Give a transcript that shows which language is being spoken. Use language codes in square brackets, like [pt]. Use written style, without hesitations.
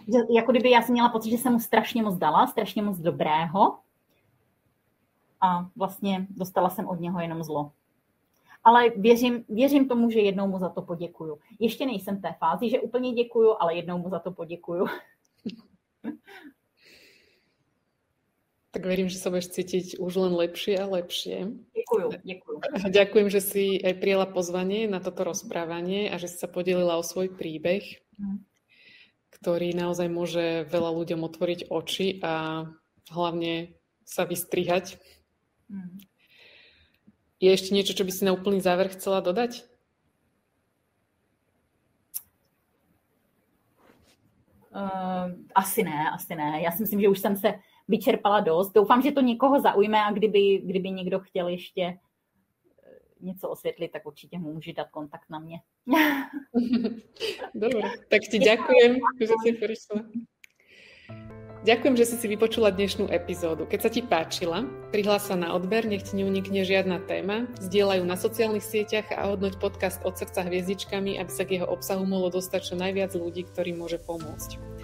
[cs] Jako kdyby já jsem měla pocit, že jsem mu strašně moc dala, strašně moc dobrého a vlastně dostala jsem od něho jenom zlo. Ale věřím tomu, že jednou mu za to poděkuju. Ještě nejsem v té fázi, že úplně děkuju, ale jednou mu za to poděkuju. [sk] Tak verím, že sa budeš cítiť už len lepšie a lepšie. [cs] Děkuju. [sk] Ďakujem, že si aj prijala pozvanie na toto rozprávanie a že si sa podelila o svoj príbeh, ktorý naozaj môže veľa ľuďom otvoriť oči a hlavne sa vystrihať. Je ešte niečo, čo by si na úplný záver chcela dodať? [cs] Asi ne. Já si myslím, že už jsem se vyčerpala dost. Doufám, že to někoho zaujme a kdyby někdo chtěl ještě něco osvětlit, tak určitě mu může dát kontakt na mě. [sk] Dobre, tak ti ďakujem, že si prišla. Ďakujem, že si si vypočula dnešnú epizódu. Keď sa ti páčila, prihlás sa na odber, nech ti neunikne žiadna téma, zdieľaj ju na sociálnych sieťach a hodnoť podcast Od srdca hviezdičkami, aby sa k jeho obsahu mohlo dostať čo najviac ľudí, ktorým môže pomôcť.